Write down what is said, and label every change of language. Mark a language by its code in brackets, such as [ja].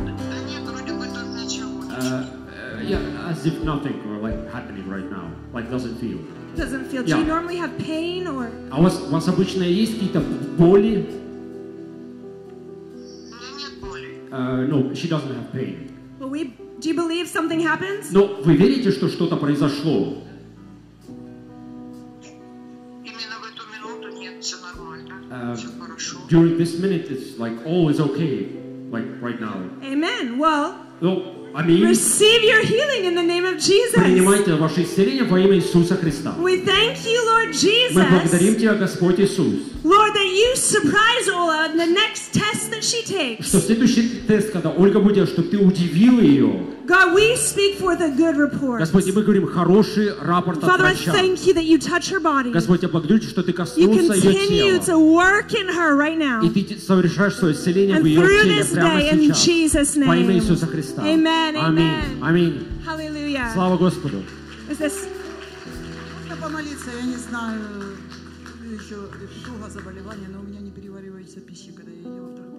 [ru] Да нет, вроде бы там ничего. [en] Yeah, as if nothing were like happening right now. Like doesn't feel. Doesn't feel. Do yeah. You normally have pain or? [ru] А у вас обычно есть какие-то боли? Нет боли. [en] No, she doesn't have pain. Well, we. Do you believe something happens? [ru] Но вы верите, что что-то произошло? Именно в эту минуту нет, все нормально, все хорошо. [en] During this minute, it's like all is okay, like right now. Amen. Well. No. I mean, receive your healing in the name of Jesus. [ru] Принимайте ваше исцеление во имя Иисуса Христа. [en] We thank you, Lord Jesus. [ru] Мы благодарим тебя, Господь Иисус. [en] Lord, that you surprise Ola in the next test that she takes. [ru] Что следующий тест, когда Ольга будет, чтобы ты удивил ее. [en] God, we speak forth a good report. [ru] Господи, мы говорим хороший рапорт [en] Father, [ru] от врача. [en] I thank you that you touch her body. [ru] Господи, я благодарю тебя, что ты коснулся ее тела. [en] You continue to work in her right now. [ru] И ты совершаешь свое исцеление [en] and [ru] в ее теле прямо [en] day, [ru] сейчас. [en] In Jesus name. [ru] Во имя Иисуса Христа. [en] Amen. Amen. Amen. Hallelujah. [ru] Слава Господу. Просто помолиться, я не знаю, еще туго заболевание, но у меня не переваривается пища, когда я ела.